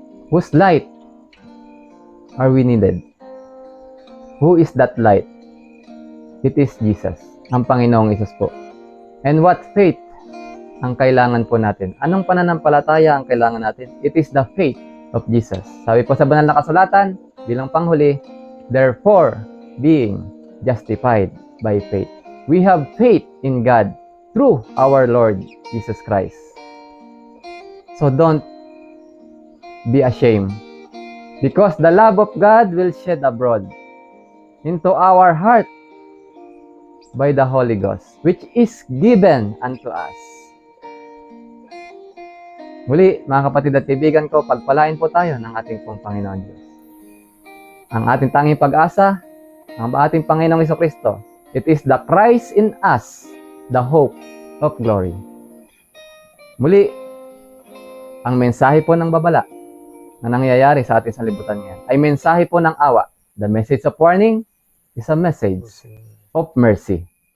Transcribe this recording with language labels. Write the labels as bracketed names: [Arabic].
[English] Whose light are we needed? Who is that light? It is Jesus, [Filipino] ang Panginoong Hesus po. [English] And what faith [Filipino] ang kailangan po natin? Anong pananampalataya ang kailangan natin? [English] It is the faith of Jesus. [Filipino] Sabi po sa banal na kasulatan, bilang panghuli, [English] therefore, being justified by faith. We have faith in God through our Lord Jesus Christ. So don't be ashamed, because the love of God will shed abroad into our heart by the Holy Ghost, which is given unto us. [Filipino] Muli, mga kapatid at kaibigan ko, pagpalain po tayo ng ating pong Panginoon Diyos. Ang ating tanging pag-asa, ang ating Panginoong Jesucristo, [English] it is the Christ in us, the hope of glory. [Filipino] Muli, ang mensahe po ng babala na nangyayari sa ating sanlibutan ngayon ay mensahe po ng awa. [English] The message of warning is a message of mercy.